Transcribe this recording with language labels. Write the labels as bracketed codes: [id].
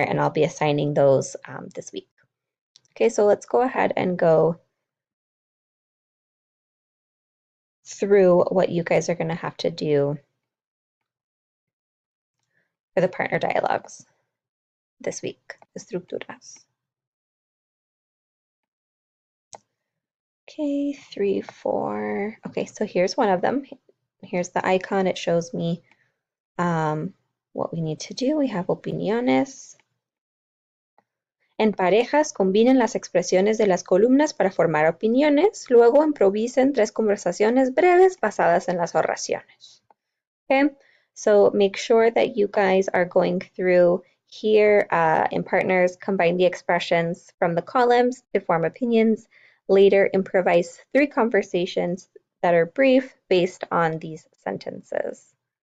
[en] And I'll be assigning those this week. Okay, so let's go ahead and go through what you guys are going to have to do for the partner dialogues this week, the estructuras. Okay, 3, 4. Okay, so here's one of them. Here's the icon. It shows me what we need to do. We have opiniones. [es] En parejas, combinen las expresiones de las columnas para formar opiniones. Luego improvisen 3 conversaciones breves basadas en las oraciones. [en] Okay, so make sure that you guys are going through here in partners, combine the expressions from the columns to form opinions. Later, improvise 3 conversations that are brief based on these sentences.